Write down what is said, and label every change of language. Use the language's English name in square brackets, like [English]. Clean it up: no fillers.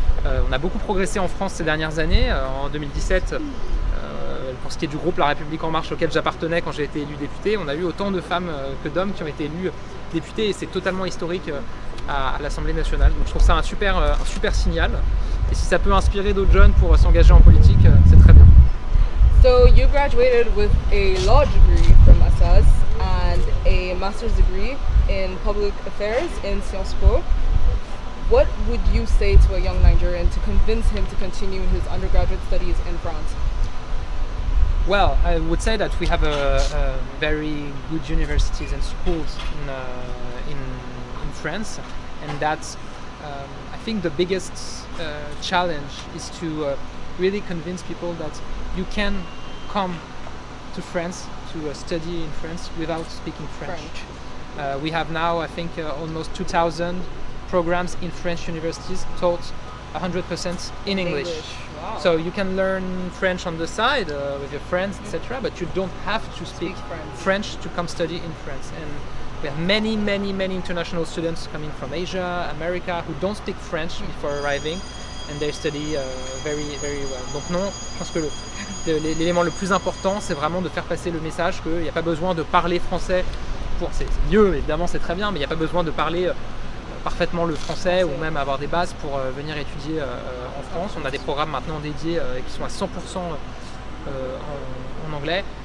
[French] On a beaucoup progressé en France ces dernières années. En 2017, pour ce qui est du groupe La République En Marche auquel j'appartenais quand j'ai été élu député, on a eu autant de femmes que d'hommes qui ont été élus députés et c'est totalement historique à l'Assemblée nationale. Donc je trouve ça un super signal. Et si ça peut inspirer d'autres jeunes pour s'engager en politique, c'est très bien. [English] So you graduated with a law degree from Assas and a master's degree in public affairs in Sciences Po. What would you say to a young Nigerian to convince him to continue his undergraduate studies in France? Well, I would say that we have a very good universities and schools in France, and that's I think the biggest challenge is to really convince people that you can come to France to study in France without speaking French. We have now, I think, almost 2,000 programs in French universities taught 100% in English. Wow. So you can learn French on the side with your friends, etc. But you don't have to speak French to come study in France. And we have many international students coming from Asia, America, who don't speak French before arriving, and they study very well. [French] Donc non, je pense que l'élément le plus important, c'est vraiment de faire passer le message qu'il n'y a pas besoin de parler français. C'est mieux, évidemment, c'est très bien, mais il n'y a pas besoin de parler parfaitement le français ou même avoir des bases pour venir étudier en France. On a des programmes maintenant dédiés qui sont à 100% en anglais.